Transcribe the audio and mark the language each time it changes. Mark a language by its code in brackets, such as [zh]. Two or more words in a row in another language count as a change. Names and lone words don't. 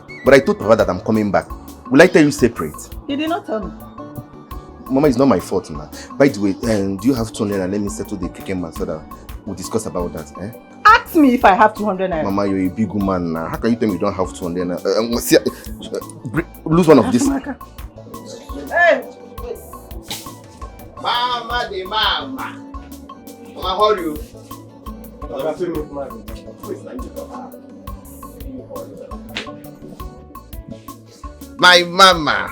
[en] But I told Papa that I'm coming back. Will I tell you separate? You did not tell me. Mama, it's not my fault, ma. By the way, do you have 200 and let me settle the cricket man so that we'll discuss about that, eh? Ask me if I have 200 naira. Mama, you're a big woman now. How can you tell me you don't have 200 naira? Lose one of this. Hey! Mama the mama. Mama, how are you? My mama.